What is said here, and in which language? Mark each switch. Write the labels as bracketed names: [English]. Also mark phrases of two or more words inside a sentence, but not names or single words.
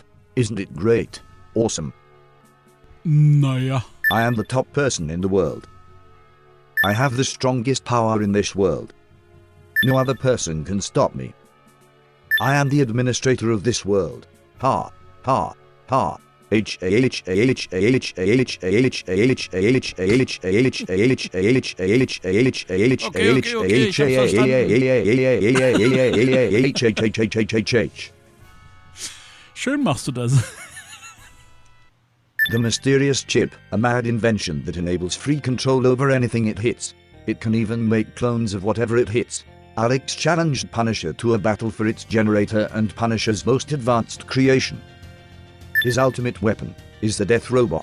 [English] Isn't it great? Awesome. Naja. I am the top person in the world. I have the strongest power in this world. No other person can stop me. I am the administrator of this world. Ha, ha, ha. H A H A H A H A H A H A H A H A H A H A H A H A H A H A H A H. [German] Schön machst du das. [English] The mysterious chip, a mad invention that enables free control over anything it hits. It can even make clones of whatever it hits. Alex challenged Punisher to a battle for its generator and Punisher's most advanced creation. His ultimate weapon is the Death Robot.